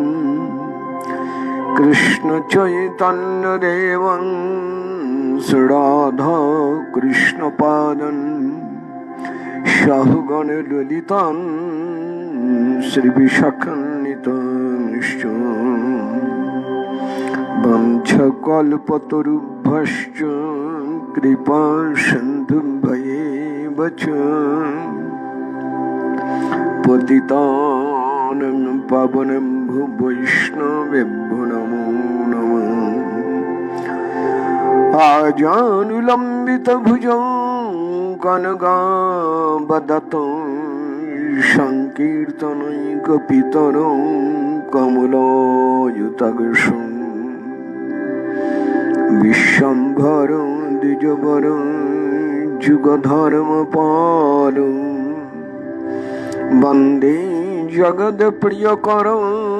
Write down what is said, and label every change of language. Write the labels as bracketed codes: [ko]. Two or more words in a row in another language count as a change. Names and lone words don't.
[sa] কৃষ্ণ চৈতন্য দেবং রাধা কৃষ্ণ পাদং সহগণ ললিতাং শ্রী বিশাখান্বিতং বঞ্চকল্পতরুভ্যশ্চ কৃপা সিন্ধুভ্যেব চ পতিতানাং পাবনেভ্যো বৈষ্ণবেভ্যো নমো নমঃ। আজানুলম্বিতভুজং কনকাবদাতং সংকীর্তনৈকপিতরং কমলায়ুতাক্ষং বিশ্বম্ভরং দ্বিজবরং যুগধর্মপালং বন্দে জগৎপ্রিয়করং